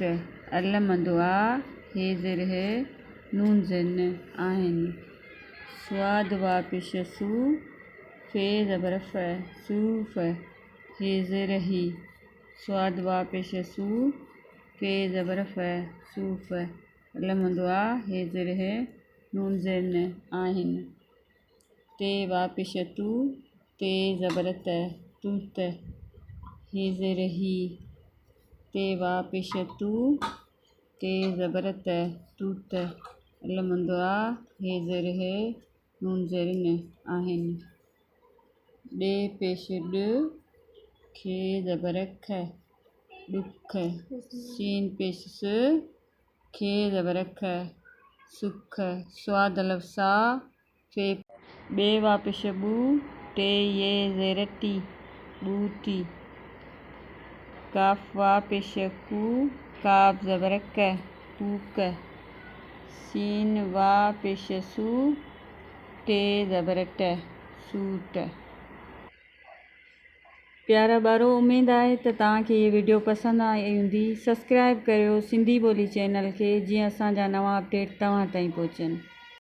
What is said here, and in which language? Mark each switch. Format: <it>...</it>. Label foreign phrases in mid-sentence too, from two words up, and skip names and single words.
<sd>अलमंदो आ, हे ज़र है, नून ज़र न, आहिन। स्वाद वा पेश सू, फे ज़बर फ, सूफ। ही ज़र ही, स्वाद वा पेश सू, फे ज़बर फ, सूफ। अलमंदो आ, हे ज़र है, नून ज़र न, आहिन। ते वा पेश तू, ते ज़बर त, तूत। ही ज़र ही, ते वा पेश तू, ते ज़बर त, तूत। अलमंदो आ, हे ज़र है, नून ज़र न, आहिन। डे पेश ड, खे ज़बर ख, डुख। सीन पेश स, खे ज़बर ख, सुख। स्वाद लफ़ सा, फे। बे वा पेश बू, टे ये ज़र टी, बूटी। काफ वा पेश कू, काफ ज़बर क, कूक। सीन वा पेश सू, टे ज़बर ट, सूट। प्यारा ॿारो, उमेद आहे त तव्हांखे ये वीडियो पसंदि आई हूंदी। सब्सक्राइब कयो सिंधी ॿोली चैनल खे, जीअं असांजा नवां अपडेट तव्हां ताईं पहुचनि।</sd>